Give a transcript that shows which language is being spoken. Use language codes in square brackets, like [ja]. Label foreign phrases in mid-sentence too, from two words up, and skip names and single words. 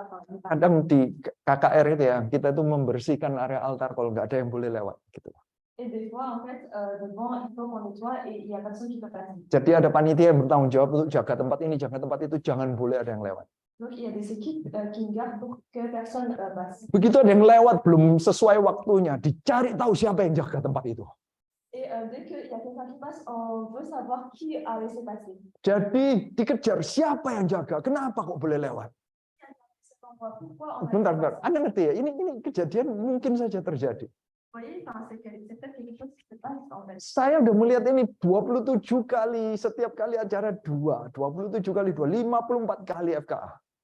[id] Kadang di KKR itu ya, kita itu membersihkan area [en] altar call, [id] nggak ada yang boleh lewat. Gitu. [fr] Et des fois, en fait, devant, il faut qu'on nettoie et il n'y a personne qui peut passer. [id] Jadi ada panitia yang bertanggung jawab untuk jaga tempat ini, jaga tempat itu, jangan boleh ada yang lewat. [fr] Donc il y a des équipes qui gardent pour que personne passe. [id] Begitu ada yang lewat belum sesuai waktunya, dicari tahu siapa yang jaga tempat itu. [fr] Et dès qu'il y a quelqu'un qui passe, on veut savoir qui a laissé passer. [id] Jadi dikejar siapa yang jaga, kenapa kok boleh lewat? Bentar, Anda ngerti ya? Ini kejadian mungkin saja terjadi. Saya udah melihat ini 27 kali, setiap kali acara 27 kali 2, 54 kali FKA.